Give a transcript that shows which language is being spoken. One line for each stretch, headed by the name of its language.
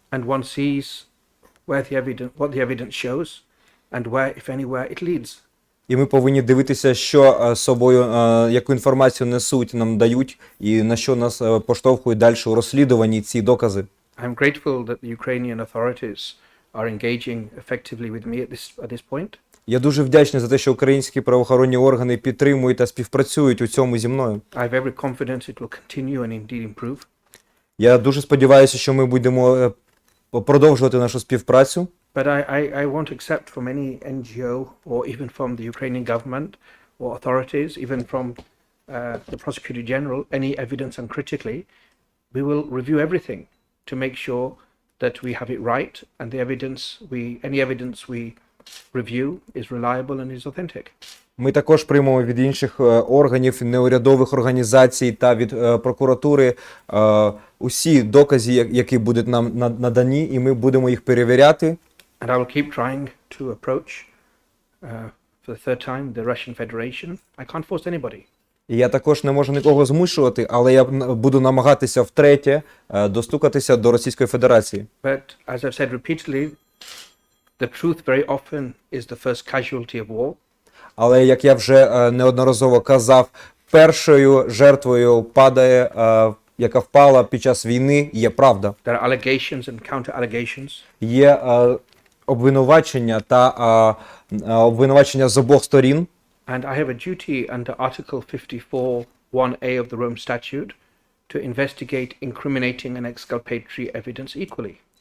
English: And one sees what the evidence shows, and where, if anywhere, it leads.
Ukrainian: І ми повинні дивитися, що собою, яку інформацію несуть, нам дають, і на що нас поштовхують далі у розслідуванні ці докази.
English: I'm grateful that the Ukrainian authorities are engaging effectively with me at this point.
Ukrainian: Я дуже вдячний за те, що українські правоохоронні органи підтримують та співпрацюють у цьому зі мною.
English: I have every confidence it will continue and indeed improve.
Ukrainian: Я дуже сподіваюся, що ми будемо продовжувати нашу співпрацю.
English: But I won't accept from any NGO or even from the Ukrainian government or authorities, even from the Prosecutor General, any evidence uncritically. We will review everything to make sure that we have it right and any evidence we review is reliable and is authentic.
Ukrainian: Ми також приймемо від інших органів, неурядових організацій та від прокуратури усі докази, які будуть нам надані, і ми будемо їх перевіряти.
English: And I will keep trying to approach for the third time the Russian Federation. I can't force anybody.
Ukrainian: І я також не можу нікого змушувати, але я буду намагатися втретє достукатися до Російської Федерації.
English: But as I've said repeatedly, the truth very often is the first casualty of war.
Ukrainian: Але, як я вже неодноразово казав, першою жертвою падає, яка впала під час війни, є правда.
English: There are allegations and counter-allegations.
Ukrainian: Є обвинувачення та обвинувачення з обох сторін.
English: And I have a duty under Article 54(1)(a) of the Rome Statute to investigate incriminating and exculpatory evidence equally.